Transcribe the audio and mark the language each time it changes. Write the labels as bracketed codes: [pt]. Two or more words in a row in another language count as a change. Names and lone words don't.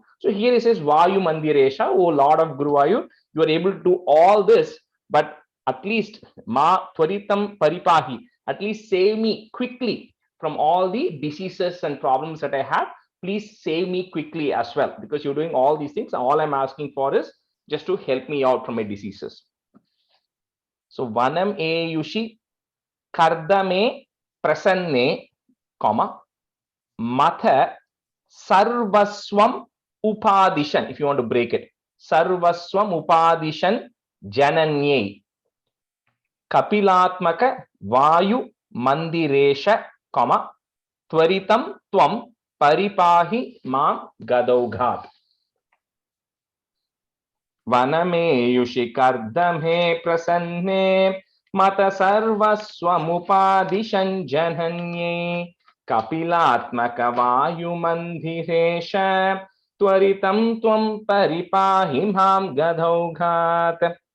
[en] So here he says Vayu Mandiresha, O Lord of Guru Vayu, you are able to do all this, but at least [sa] मा त्वरितं परिपाहि, [en] at least save me quickly from all the diseases and problems that I have. Please save me quickly as well, because you're doing all these things. All I'm asking for is just to help me out from my diseases. [sa] So वनमेयुषि कर्दमे प्रसन्ने, comma, माता सर्वस्वमुपदिशन्, [en] if you want to break it. [sa] सर्वस्वमुपदिशन् जनन्यै कपिलात्मक वायुमन्दिरेश, comma, त्वरितं त्वं परिपाहि मां गदौघात्. वनमेयुषि कर्दमे प्रसन्ने माता सर्वस्वमुपदिशन् जनन्यै कपिलात्मक वायुमन्दिरेश त्वरितं त्वं परिपाहि मां गदौघात्.